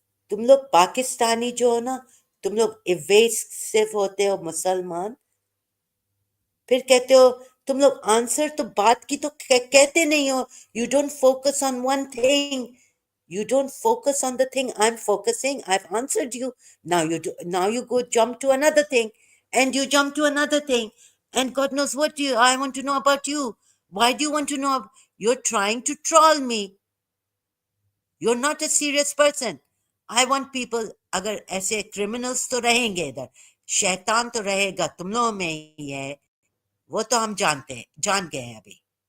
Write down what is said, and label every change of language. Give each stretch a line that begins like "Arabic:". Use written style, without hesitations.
Urdu: تم لوگ پاکستانی جو ہو نا، تم لوگ ایویسو ہوتے ہو مسلمان، پھر کہتے ہو تم لوگ آنسر تو بات کی تو کہتے نہیں ہو.
English: You don't focus on one thing. You don't focus on the thing I'm focusing. I've answered you. Now you go jump to another thing, and you jump to another thing, and God knows what I want to know about you. Why do you want to know? You're trying to troll me. You're not a serious person. I want people.
Urdu: اگر ایسے criminals تو رہیں گے ادھر، شیطان تو رہے گا تم لوگوں میں ہی ہے، وہ تو ہم جانتے ہیں، جان گئے ہیں ابھی.